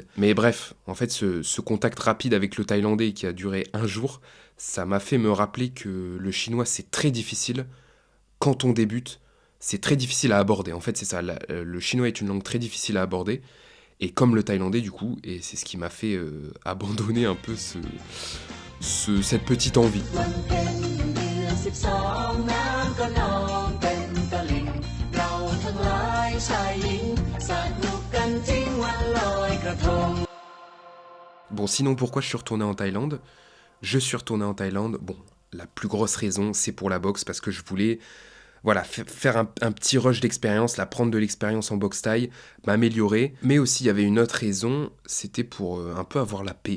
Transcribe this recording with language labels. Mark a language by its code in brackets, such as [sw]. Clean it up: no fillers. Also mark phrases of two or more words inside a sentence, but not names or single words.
[fr] Mais bref, en fait, ce contact rapide avec le thaïlandais qui a duré un jour, ça m'a fait me rappeler que le chinois, c'est très difficile quand on débute. C'est très difficile à aborder. En fait, c'est ça. Le chinois est une langue très difficile à aborder. Et comme le thaïlandais du coup, et c'est ce qui m'a fait abandonner un peu cette petite envie. [th] วันเพ็ญเดือน 12น้ำก็นองเต็มตลิ่งเราทั้งหลายชายหญิงสนุกกันจริงวันลอยกระทง [fr] Bon, sinon pourquoi je suis retourné en Thaïlande? Je suis retourné en Thaïlande, bon, la plus grosse raison c'est pour la boxe, parce que je voulais voilà, faire un petit rush d'expérience, là, prendre de l'expérience en boxe thaï, m'améliorer. Mais aussi, il y avait une autre raison, c'était pour un peu avoir la paix.